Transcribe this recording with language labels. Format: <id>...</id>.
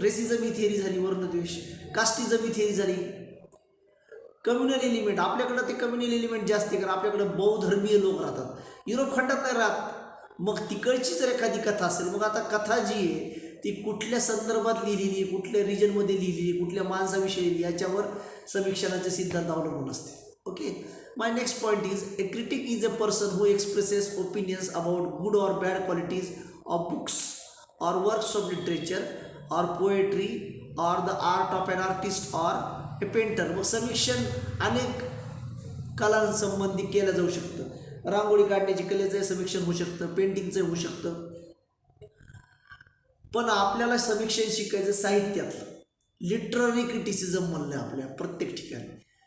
<mr>Racism ही theory झाली, वर्णद्वेष. Casteism ही theory झाली. Communal element, आपल्याकडं ते कम्युनल एलिमेंट जास्त आहे कारण आपल्याकडं बहुधर्मीय लोक राहतात, युरोप खंडात नाही राहत. मग तिकडची जर एखादी कथा असेल, मग आता कथा जी आहे ती कुठल्या संदर्भात लिहिलेली, कुठल्या रिजनमध्ये लिहिलेली, कुठल्या माणसाविषयी लिहिली, याच्यावर समीक्षणाचे सिद्धांत अवलंबून असते.</mr> <en>Okay, my next point is a critic is a person who expresses opinions about good or bad qualities of books or works of literature or poetry or the art of an artist or a painter.</en> <mr>मग समीक्षण अनेक कलांसंबंधी केलं जाऊ शकतं. रांगोळी काढण्याची कलेचं समीक्षण होऊ शकतं, पेंटिंगचं होऊ शकतं. पण आपल्याला समीक्षण शिकायचं साहित्यातलं, लिटररी क्रिटिसिझम म्हणलं आपल्या प्रत्येक ठिकाणी.</mr>